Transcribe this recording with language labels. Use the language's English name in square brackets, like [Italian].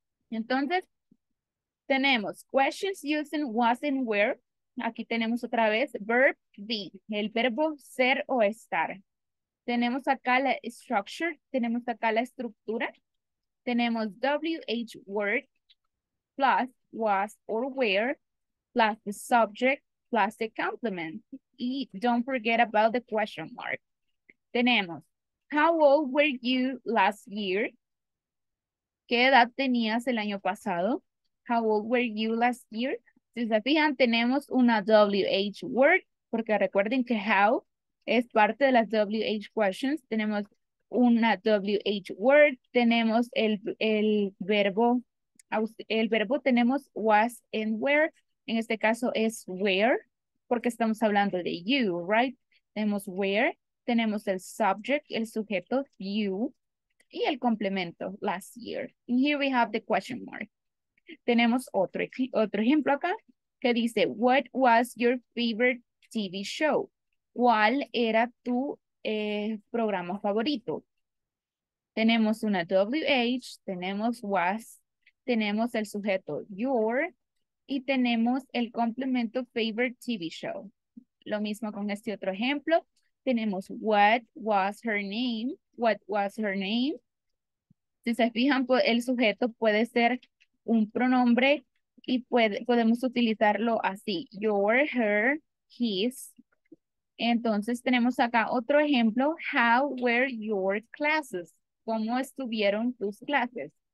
[Spanish] Entonces, tenemos [English] questions using was and where. [Spanish] Aquí tenemos otra vez verb be, el verbo ser o estar. Tenemos acá la structure, tenemos acá la estructura. [English] Tenemos WH word plus was or where plus the subject plus the complement. Y don't forget about the question mark. Tenemos, how old were you last year? [Spanish] ¿Qué edad tenías el año pasado? [English] How old were you last year? [Spanish] Si se fijan, tenemos una WH word, porque recuerden que how es parte de las WH questions. Tenemos una WH word, tenemos el verbo tenemos was and where. En este caso es where, porque estamos hablando de you, right? Tenemos where, tenemos el subject, el sujeto, you, y el complemento, last year. [English] And here we have the question mark. [Spanish] Tenemos otro ejemplo acá que dice, [English] what was your favorite TV show? [Spanish] ¿Cuál era tu programa favorito? Tenemos una WH, tenemos was, tenemos el sujeto your y tenemos el complemento favorite TV show. Lo mismo con este otro ejemplo. [English] Tenemos what was her name? What was her name? [Spanish] Si se fijan, el sujeto puede ser un pronombre y podemos utilizarlo así. Your, her, his. Entonces tenemos acá otro ejemplo. [English] How were your classes? [Spanish] ¿Cómo estuvieron tus clases?